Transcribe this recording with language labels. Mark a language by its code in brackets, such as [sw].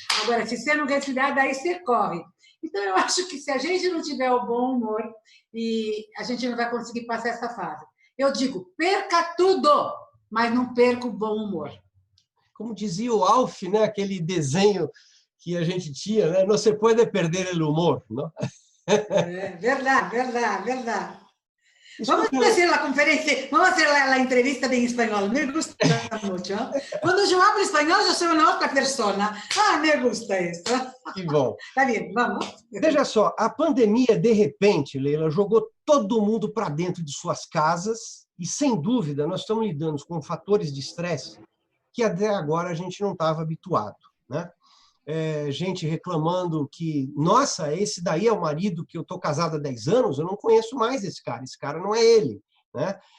[pt] Agora, se você não respirar, daí você corre. Então, eu acho que se a gente não tiver o bom humor, e a gente não vai conseguir passar essa fase. Eu digo, perca tudo, mas não perca o bom humor. Como dizia o Alf, né, aquele desenho que a gente tinha, né? Não se pode perder o humor, não? [es] Verdad, verdad, verdad. Vamos [pt] Escuta, [es] a hacer la conferencia, vamos a hacer la entrevista en español, me gusta mucho. Cuando yo hablo español, yo soy una otra persona. Ah, me gusta esto. [pt] que bom. [es] Está bien, vamos. [pt] Veja só, a pandemia, de repente, Leila, jogou todo mundo para dentro de suas casas e, sem dúvida, nós estamos lidando com fatores de estresse que até agora a gente não estava habituado, né? Gente reclamando que, nossa, esse daí é o marido que eu estou casada há 10 anos, eu não conheço mais esse cara não é ele, né?